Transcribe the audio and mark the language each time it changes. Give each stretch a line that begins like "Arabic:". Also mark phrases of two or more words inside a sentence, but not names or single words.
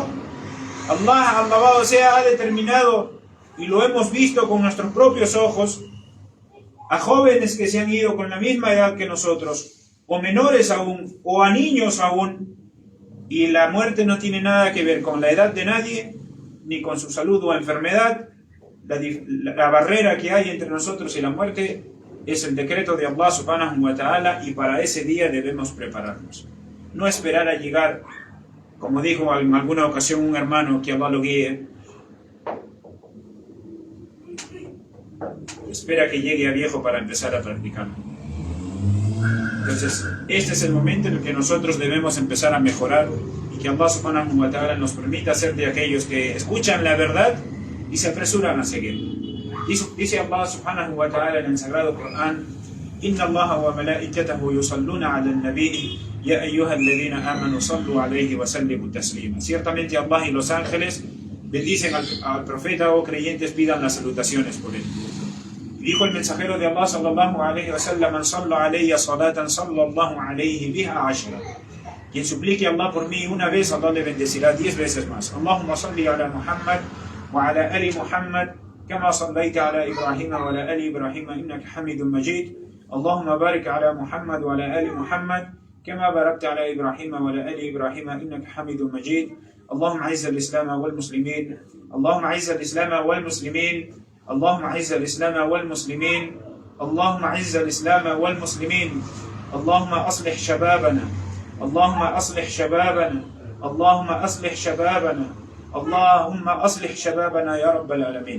Spanish: Allah, alabado sea, ha determinado, y lo hemos visto con nuestros propios ojos, a jóvenes que se han ido con la misma edad que nosotros, o menores aún, o a niños aún, y la muerte no tiene nada que ver con la edad de nadie, ni con su salud o enfermedad. La barrera que hay entre nosotros y la muerte es el decreto de Allah
Arabic: سبحانه وتعالى,
Spanish: y para ese día debemos prepararnos. No esperar a llegar, como dijo en alguna ocasión un hermano, que Allah lo guíe, espera que llegue a viejo para empezar a practicarlo. Entonces, este es el momento en el que nosotros debemos empezar a mejorar, y que Allah
Arabic: سبحانه وتعالى
Spanish: nos permita ser de aquellos que escuchan la verdad y se apresuran a seguir. Dice Allah
Arabic: سبحانه وتعالى
Spanish: en el Sagrado Corán:
Arabic: إن الله وملائكته يصلون على النبي يا أيها الذين آمنوا صلوا عليه وسلموا تسليما.
Spanish: Ciertamente Allah y los ángeles bendicen al profeta, o creyentes pidan las salutaciones por él. Dijo el mensajero de Allah
Arabic: صلى الله عليه وسلم من صلى علي صلاة صلى الله عليه بها عشرا.
Spanish: Quien suplique a Allah por mí una vez, Allah le bendecirá 10 veces más.
Arabic: اللهم صل على محمد وعلى آل محمد كما صليت على إبراهيم وعلى آل إبراهيم إنك حميد مجيد. اللهم بارك على محمد وعلى آل محمد كما باركت على إبراهيم وعلى آل إبراهيم إنك حميد مجيد. اللهم اعز الاسلام والمسلمين اللهم اعز الاسلام والمسلمين اللهم اعز الاسلام والمسلمين اللهم اعز الاسلام والمسلمين اللهم اصلح شبابنا اللهم اصلح شبابنا اللهم اصلح شبابنا اللهم اصلح شبابنا يا رب العالمين.